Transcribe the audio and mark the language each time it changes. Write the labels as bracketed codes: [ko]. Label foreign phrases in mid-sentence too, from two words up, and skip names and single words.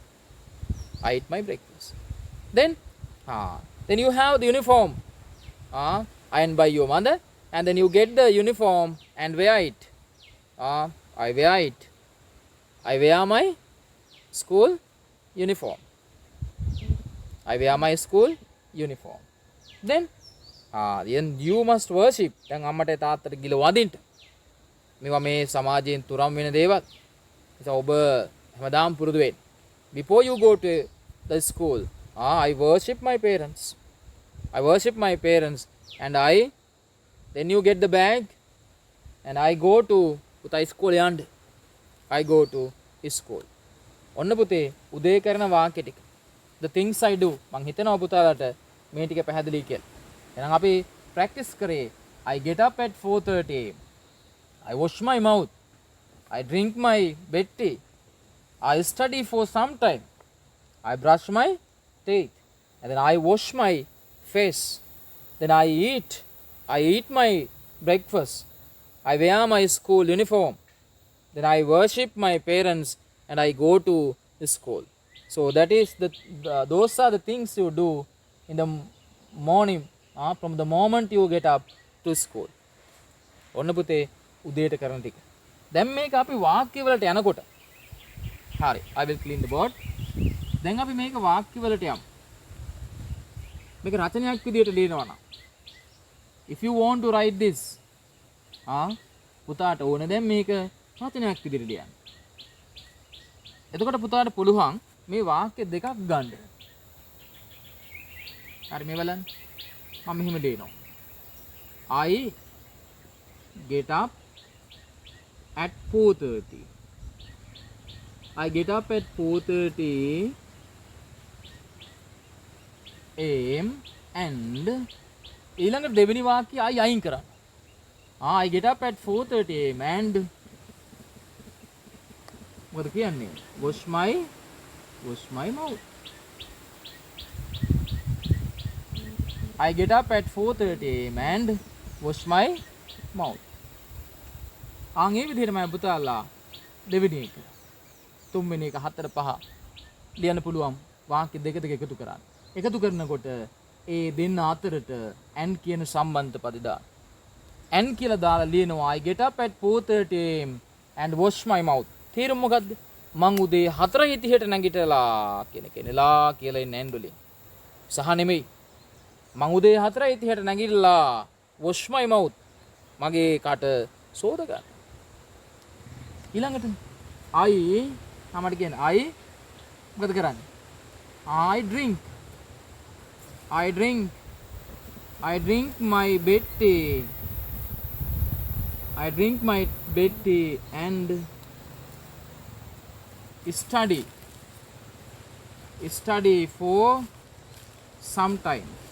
[en] Then you have the uniform ironed by your mother, and then you get the uniform and wear it. I wear it. I wear my school uniform. I wear my school uniform. Then you must worship. [si] දැන් අම්මට තාත්තට ගිල වදින්න. මේවා මේ සමාජයෙන් තුරන් වෙන දේවල්. නිසා ඔබ හැමදාම පුරුදු වෙන්න. [en] Before you go to the school, I worship my parents. I worship my parents, and then you get the bag, and I go to [si] පුතා ඉස්කෝලේ යන්න. [en] I go to school. [si] ඔන්න පුතේ උදේ කරන වාක්‍ය ටික. [en] The things I do. [si] මං හිතනවා පුතාලට මේ ටික පැහැදිලි කියලා. එහෙනම් අපි ප්‍රැක්ටිස් කරේ. [en] I get up at 4:30 am. I wash my mouth. I drink my bed tea. I study for some time. I brush my teeth. And then I wash my face. Then I eat my breakfast. I wear my school uniform. Then I worship my parents, and I go to school. So those are the things you do in the morning, from the moment you get up to school. [si] ඔන්න පුතේ උදේට කරන ටික. දැන් මේක අපි වාක්‍ය වලට යනකොට හරි. [en] I will clean the board. [si] දැන් අපි මේක වාක්‍ය වලට යමු. මේක රචනයක් විදියට ලියනවා නම් [en] if you want to write this [si] පුතාට ඕන දැන් මේක රචනයක් විදියට ලියන්න. එතකොට පුතාට පුළුවන් මේ වාක්‍ය දෙකක් ගන්න. හරි මේ බලන්න. මම මෙහෙම ලියනවා. [en] I get up at 4:30. I get up at 4:30 am and [si] ඊළඟ දෙවෙනි වාක්‍යය අයින් කරන්න. [en] I get up at 4:30 am and [si] මොකද කියන්නේ? [en] wash my mouth. I get up at 4:30 am and wash my mouth. [si] ඒ විදිහට මම පුතාලා දෙවෙනි එක, තුන්වෙනි එක, හතර, පහ ලියන්න පුළුවන් වාක්‍ය දෙක එකතු කරන්න. එකතු කරනකොට ඒ දෙන්න අතරට and කියන සම්බන්ධ පද දාන්න. [en] and [si] කියලා දාලා ලියනවා [en] I get up at 4:30 am and wash my mouth. [si] තේරුම මොකද්ද? මං උදේ 4:30ට නැගිටලා කියන කෙනලා කියලා ඉන්න and වලින්. සහ නෙමෙයි. මං උදේ 4:30ට නැගිටලා [en] wash my mouth. [si] මගේ කට සෝද ගන්න. ඊළඟට මට කියන්නේ මොකද කරන්නේ? [en] I drink my bed tea. I drink my bed tea and study for some time.